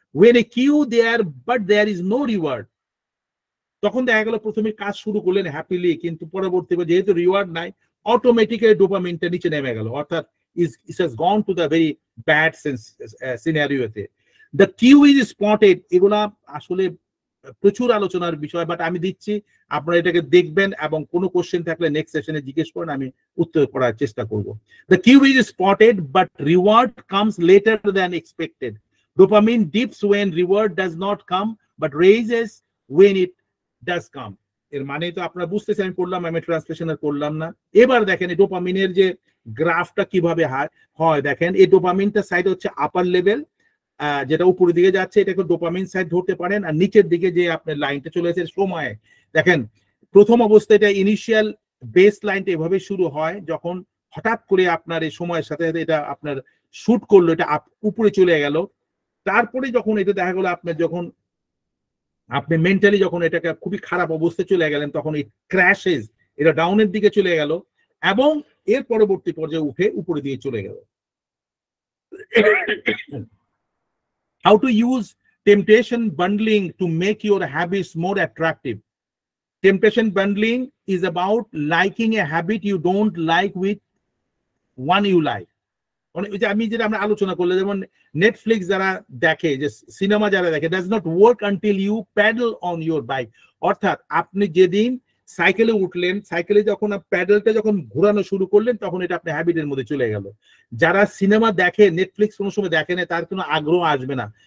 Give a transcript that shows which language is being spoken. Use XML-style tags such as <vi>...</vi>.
<en>when a cue there but there is no reward,</en> <bn>তখন দেখা গেল প্রথমে কাজ শুরু করলেন হ্যাপিলি, কিন্তু পরবর্তীতে যেহেতু রিওয়ার্ড নাই, অটোমেটিক্যালি ডোপামিনটা নিচে নেমে গেল, অর্থাৎ</bn> <en>it has gone to the very bad</en> <bn>সিনারিওতে।</bn> <en>the cue is spotted,</en> <bn>এগুলা আসলে প্রচুর আলোচনার বিষয়, বাট আমি দিচ্ছি, আপনারা এটাকে দেখবেন এবং কোনো কোশ্চেন থাকলে নেক্সট সেশনে জিজ্ঞেস করেন, আমি উত্তর করার চেষ্টা করব।</bn> <en>The cue is spotted but reward comes later than expected, dopamine dips when reward does not come but raises when it does come।</en> <bn>এর মানে তো আপনারা বুঝতেছেন, আমি পড়লাম, আমি ট্রান্সলেশন করলাম না। এবার দেখেন এই ডোপামিনের যে গ্রাফটা কিভাবে হয়, দেখেন এই ডোপামিনটা সাইড হচ্ছে আপার লেভেল, যেটা উপরের দিকে যাচ্ছে, এটাকে ডোপামিন সাইড ধরতে পারেন। আর নিচের দিকে যে আপনার লাইনটা চলে আসে সময়, দেখেন প্রথম অবস্থায় এটা ইনিশিয়াল বেস লাইনটা এভাবে শুরু হয়, যখন হঠাৎ করে আপনার এই সময়ের সাথে সাথে এটা আপনার শুট করলো, এটা উপরে চলে গেল। তারপরে যখন এটা দেখা গেল আপনার যখন আপনি মেন্টালি যখন এটাকে খুবই খারাপ অবস্থায় চলে গেলেন, তখন এই ক্র্যাশেস, এটা ডাউনের দিকে চলে গেল এবং এর পরবর্তী পর্যায়ে উঠে উপরে দিয়ে চলে গেল।</bn> <en>How to use temptation bundling to make your habits more attractive? Temptation bundling is about liking a habit you don't like with one you like.</en> <bn>আমি যেটা আমরা আলোচনা করলে, যেমন নেটফ্লিক্স যারা দেখে, যে সিনেমা যারা দেখে,</bn> <en>Does not work until you pedal on your bike.</en> <bn>অর্থাৎ আপনি যেদিন সাইকেলে উঠলেন, সাইকেলে যখন প্যাডেলটা যখন ঘোরানো শুরু করলেন, তখন এটা আপনার হ্যাবিটের মধ্যে চলে গেল। যারা সিনেমা দেখে, নেটফ্লিক্স কোনো সময় দেখে না, তার কোনো আগ্রহ আসবে না।</bn>